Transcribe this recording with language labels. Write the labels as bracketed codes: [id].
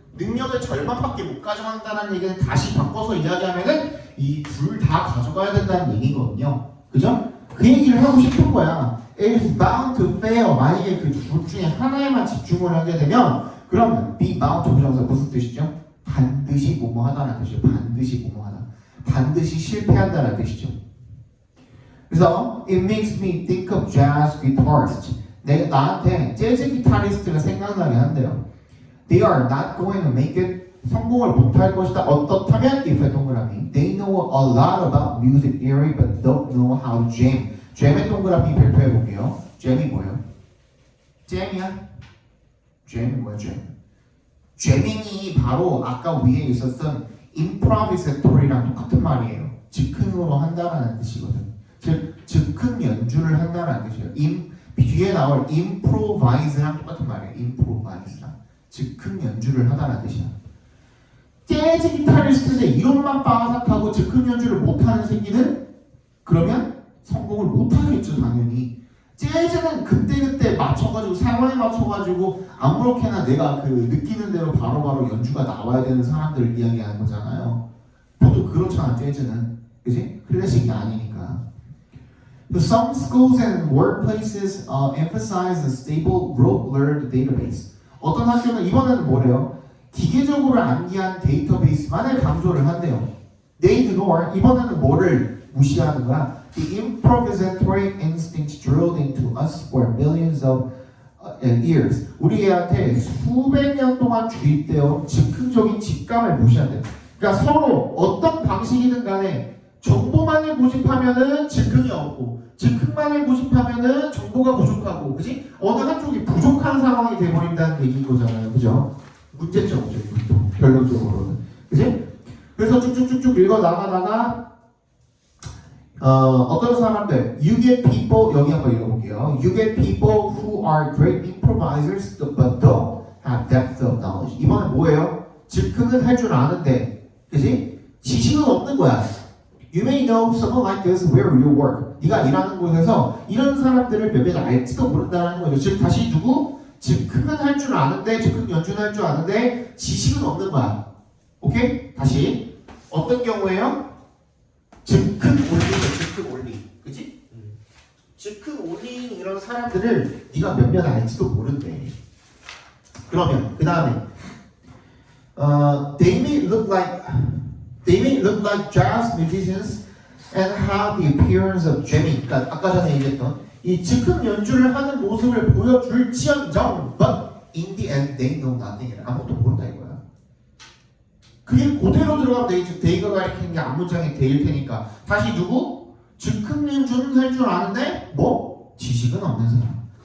[ko] 능력의 절반밖에 못 가져간다는 얘기는 다시 바꿔서 이야기하면은 이 둘 다 가져가야 된다는 얘기거든요. 그죠? 그 얘기를 하고 싶은 거야. [en] It is bound to fail. [ko] 만약에 그 둘 중에 하나에만 집중을 하게 되면 그럼 [en] be bound to [ko] 부정사 무슨 뜻이죠? 반드시 뭐뭐하다는 뜻이죠. 반드시 뭐뭐하다. 반드시 실패한다는 뜻이죠. 그래서 [en] it makes me think of jazz guitarists. [ko] 나한테 재즈 기타리스트가 생각나게 한대요. [en] They are not going to make it. [ko] 성공을 못할 것이다. 어떻다면 if 동그라미. [en] They know a lot about music theory but don't know how to jam. [ko] jam의 동그라미 발표해 볼게요. jam이 뭐예요? jam이야? jam이 뭐야? jamming이 바로 아까 위에 있었던 improvisatory랑 똑같은 말이에요. 즉흥으로 한다라는 뜻이거든. 즉 즉흥 연주를 한다라는 뜻이에요. 뒤에 나올 improvise랑 똑같은 말이에요. improvise랑 즉흥 연주를 하다라는 뜻이야. 재즈 기타리스트인데 이론만 빠삭하고 즉흥 연주를 못하는 새끼는 그러면 성공을 못하겠죠 당연히. 재즈는 그때그때 맞춰가지고 상황에 맞춰가지고 아무렇게나 내가 그 느끼는 대로 바로바로 연주가 나와야 되는 사람들을 이야기하는 거잖아요. 보통 그렇잖아 재즈는. 그치? 클래식이 아니니까. [en] Some schools and workplaces emphasize a stable rote-learned database. [ko] 어떤 학교는 이번에는 뭐래요? 기계적으로 암기한 데이터베이스만을 강조를 한대요. [en] They ignore. [ko] 이번에는 뭐를 무시하는 거야? [en] The improvisatory instinct drilled into us for millions of years. [ko] 우리한테 수백 년 동안 주입되어 즉흥적인 직감을 무시한대요. 그러니까 서로 어떤 방식이든 간에 정보만을 고집하면은 즉흥이 없고 즉흥만을 고집하면은 정보가 부족하고, 그지? 어느 한쪽이 부족한 상황이 돼버린다는 얘기인 거잖아요, 그죠? 문제점이죠, 이것도 결론적으로는, 그지? 그래서 쭉쭉쭉쭉 읽어 나가다가 어떤 사람들, [en] you get people, [ko] 여기 한번 읽어볼게요. [en] You get people who are great improvisers but don't have depth of knowledge. [ko] 이번엔 뭐예요? 즉흥은 할 줄 아는데, 그지? 지식은 없는 거야. [en] You may know someone like this where you work. [ko] 네가 일하는 곳에서 이런 사람들을 몇몇 알지도 모른다는 거죠. 즉 다시 누구? 즉흥은 할 줄 아는데, 즉흥 연주는 할 줄 아는데 지식은 없는 거야. 오케이? 다시 어떤 경우에요? 즉흥 올리죠. 즉흥 올리. 그치? 즉흥 올리는 이런 사람들을 네가 몇몇 알지도 모른대. 그러면 그 다음에 [en] they may look like jazz musicians and have the appearance of jamming. [ko] 그러니까 아까 전에 얘기했던 이 즉흥 연주를 하는 모습을 보여줄지언정, [en] but in the end they know nothing. [ko] 아무것도 모른다 이거야. 그게 그대로 들어가면 되겠죠. 데이가 가리키는 게 앞문장의 데일 테니까. 다시 누구? 즉흥 연주는 할 줄 아는데 뭐? 지식은 없는 사람.